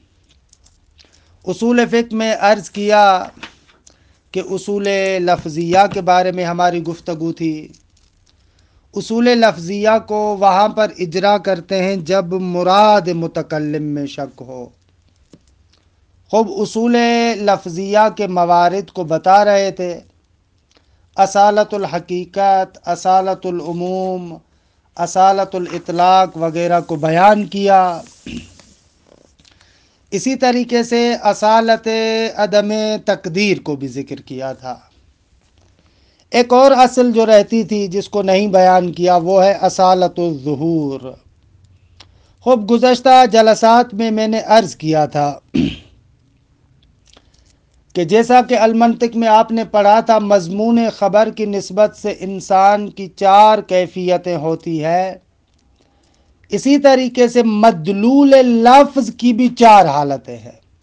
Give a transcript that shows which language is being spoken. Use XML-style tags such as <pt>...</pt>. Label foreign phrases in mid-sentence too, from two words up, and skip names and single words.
<ur>اصول فقہ میں عرض کیا کہ اصول لفظیہ کے بارے میں ہماری گفتگو تھی۔ اصول لفظیہ کو وہاں پر اجرا کرتے ہیں جب مراد متکلم میں شک ہو۔ خوب اصول لفظیہ کے موارد کو بتا رہے تھے، اصالت الحقیقت، اصالت العموم، اصالت الاطلاق وغیرہ کو بیان کیا۔ اسی طریقے سے اصالت عدم تقدیر کو بھی ذکر کیا تھا۔ ایک اور اصل جو رہتی تھی جس کو نہیں بیان کیا وہ ہے اصالت الظہور۔ خوب گزشتہ جلسات میں نے عرض کیا تھا کہ جیسا کہ المنطق میں آپ نے پڑھا تھا، مضمون خبر کی نسبت سے انسان کی 4 کیفیتیں ہوتی ہے، اسی طریقے سے مدلول لفظ کی بھی 4 حالتیں ہیں۔</ur>